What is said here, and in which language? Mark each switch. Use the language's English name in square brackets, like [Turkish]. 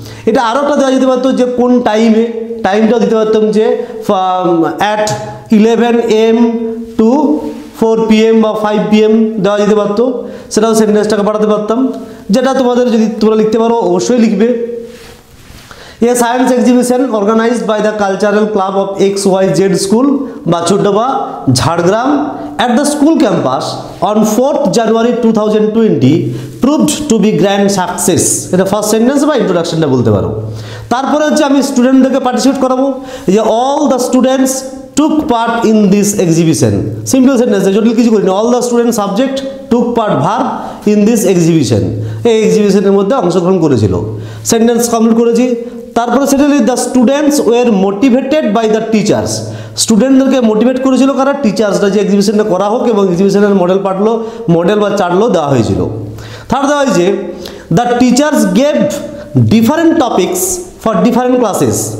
[Bangla] এটা আরও একটা দেওয়া যেতে পারতো যে কোন টাইমে, টাইমটাও দিতে পারতাম যে [English] at 11 AM to 4 PM [Bangla] বা 5 PM দেওয়া যেতে পারতো, সেটাও সেন্টেন্সটাকে বাড়াতে পারতাম। যেটা তোমাদের যদি তোমরা লিখতে পারো অবশ্যই লিখবে। [English] A science exhibition organized by the cultural club of XYZ school Bachuddoba Jhargram at the school campus on 4th January 2020 proved to be grand success. [Bangla] এটা ফার্স্ট সেন্টেন্স বা ইন্ট্রোডাকশনটা বলতে পারো। তারপরে হচ্ছে আমি স্টুডেন্টদেরকে পার্টিসিপেট করাবো যে [English] all the students took part in this exhibition. Simple sentence, [Bangla] জটিল কিছু করিনি। [English] all the student subject took part verb in this exhibition. [Bangla] এই এক্সিবিশনের মধ্যে অংশগ্রহণ করেছিল। সেন্টেন্স কমপ্লিট করেছি। তারপরে সেটা [English] The students were motivated by the teachers. [Bangla] স্টুডেন্টদেরকে মোটিভেট করেছিল কারা, টিচার্সরা, যে এক্সিবিশনটা করা হোক এবং এক্সিবিশনের মডেল বা চার্টগুলো দেওয়া হয়েছিল। [English] third [Bangla] দেওয়া হয়েছে [English] The teachers gave different topics for different classes.